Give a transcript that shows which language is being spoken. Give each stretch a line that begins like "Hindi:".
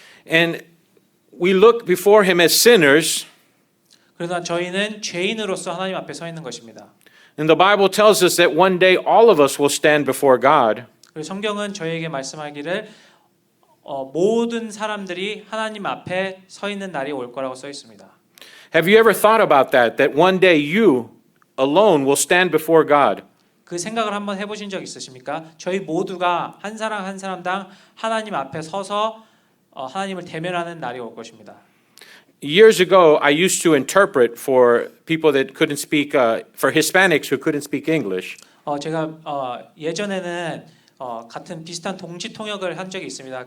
English: and we look before him as sinners,
Korean: 그러나 저희는 죄인으로서 하나님 앞에 서 있는 것입니다.
English: and the Bible tells us that one day all of us will stand before God.
Korean: 그리고 성경은 저희에게 말씀하기를 모든 사람들이 하나님 앞에 서 있는 날이 올 거라고 써 있습니다.
English: Have you ever thought about that? That one day you alone will stand before God.
Korean: 그 생각을 한번 해보신 적 있으십니까? 저희 모두가 한 사람 한 사람당 하나님 앞에 서서 하나님을 대면하는 날이 올 것입니다.
English: Years ago, I used to interpret for people that couldn't speak, for Hispanics who couldn't speak English.
Korean: 제가 예전에는 같은 비슷한 동시 통역을 한 적이 있습니다.